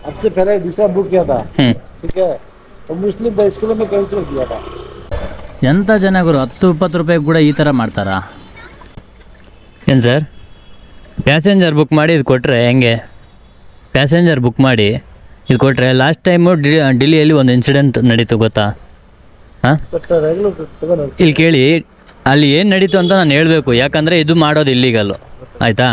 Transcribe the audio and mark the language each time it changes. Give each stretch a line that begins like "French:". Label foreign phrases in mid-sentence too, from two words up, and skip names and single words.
Hindi: आपसे पहले दूसरा बुक किया था, ಹ್ಞೂ ठीक है। तो मुस्लिम था, स्कूल में कैंसिल किया था।
Kannada: ಎಂಥ ಜನ ಗುರು 10-20 ರೂಪಾಯಿ ಕೂಡ ಈ ಥರ ಮಾಡ್ತಾರಾ? ಏನು ಸರ್,
English: passenger book
Kannada: ಮಾಡಿ ಇದು ಕೊಟ್ಟರೆ ಹೆಂಗೆ?
English: passenger book
Kannada: ಮಾಡಿ ಇದು ಕೊಟ್ಟರೆ
English: last time
Kannada: ಡಿಲ್ಲಿಯಲ್ಲಿ ಒಂದು ಇನ್ಸಿಡೆಂಟ್ ನಡೀತು ಗೊತ್ತಾ? ಹಾಂ, ಇಲ್ಲಿ ಕೇಳಿ, ಅಲ್ಲಿ ಏನು ನಡೀತು ಅಂತ ನಾನು ಹೇಳಬೇಕು, ಯಾಕಂದರೆ ಇದು ಮಾಡೋದು ಇಲ್ಲಿಗಲ್ಲು, ಆಯಿತಾ?